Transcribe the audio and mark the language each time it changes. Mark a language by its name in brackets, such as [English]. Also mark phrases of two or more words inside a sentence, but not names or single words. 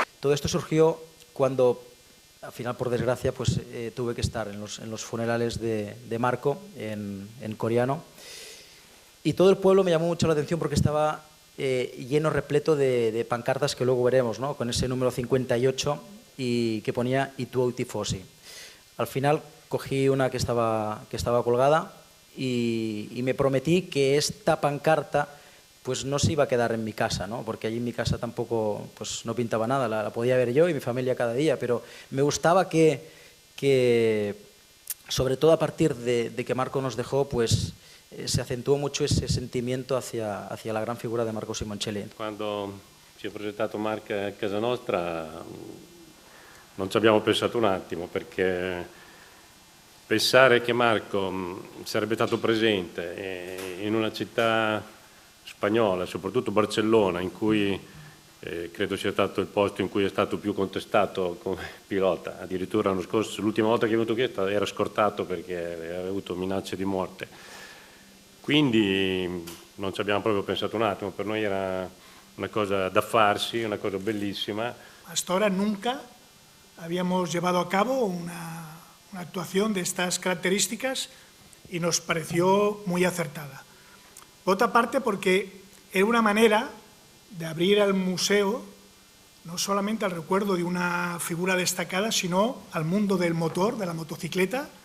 [Spanish] todo esto surgió cuando, al final, por desgracia, pues tuve que estar en los funerales de Marco en coreano. Y todo el pueblo me llamó mucho la atención porque estaba lleno, repleto de pancartas que luego veremos, ¿no? Con ese número 58 y que ponía [Italian] "I tuoi tifosi". [Spanish] Al final cogí una que estaba colgada y me prometí que esta pancarta pues no se iba a quedar en mi casa, ¿no? Porque allí en mi casa tampoco pues, no pintaba nada, la podía ver yo y mi familia cada día, pero me gustaba que sobre todo a partir de que Marco nos dejó, pues se acentuò mucho ese sentimiento hacia la gran figura di Marco Simoncelli. [Italian] Quando ci ha presentato Marco a casa nostra non ci abbiamo pensato un attimo, perché pensare che Marco sarebbe stato presente in una città spagnola, soprattutto Barcellona, in cui credo sia stato il posto in cui è stato più contestato come pilota, addirittura l'anno scorso, l'ultima volta che è venuto qui era scortato perché aveva avuto minacce di morte. Quindi non ci abbiamo proprio pensato un attimo, per noi era una cosa da farsi, una cosa bellísima. [Spanish] Hasta ahora nunca habíamos llevado a cabo una actuación de estas características y nos pareció muy acertada. Por otra parte, porque era una manera de abrir al museo no solamente al recuerdo de una figura destacada, sino al mundo del motor, de la motocicleta.